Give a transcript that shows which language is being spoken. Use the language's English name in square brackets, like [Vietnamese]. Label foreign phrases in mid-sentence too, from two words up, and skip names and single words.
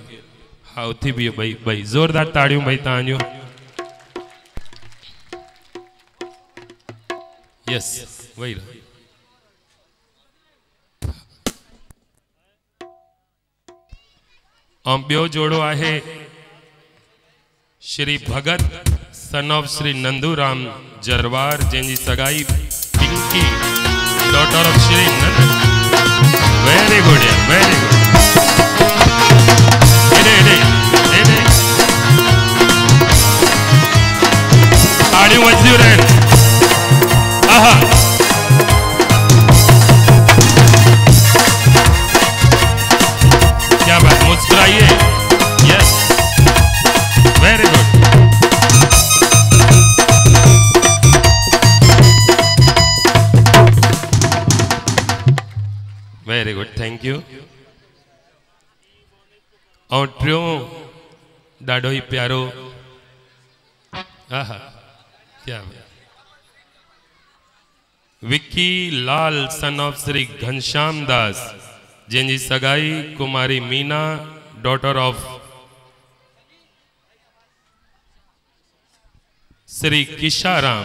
[Sindhi] हाँ उथी भी भाई भाई जोरदार ताड़ियों भाई तव्हांजो। [Hindi] यस वही रहा। [Sindhi] और ॿियो जोड़ो आहे श्री भगत [English] son of [Sindhi] श्री नंदूराम जरवार [Hindi] जिनकी सगाई [Sindhi] पिंकी [English] daughter of [Sindhi] श्री नंद। [English] very good yaar, very good. [Sindhi] ताड़ियों वजदियूं रहनि। [Hindi] आहा क्या बात, मुस्कुराइए। [English] yes very good. very good, thank you. [Sindhi] और टियों ॾाढो ही प्यारो। [Hindi] आहा क्या बात। विक्की लाल [English] son of [Hindi] श्री घनश्याम दास जिनकी सगाई कुमारी मीना [English] daughter of [Hindi] श्री किशाराम।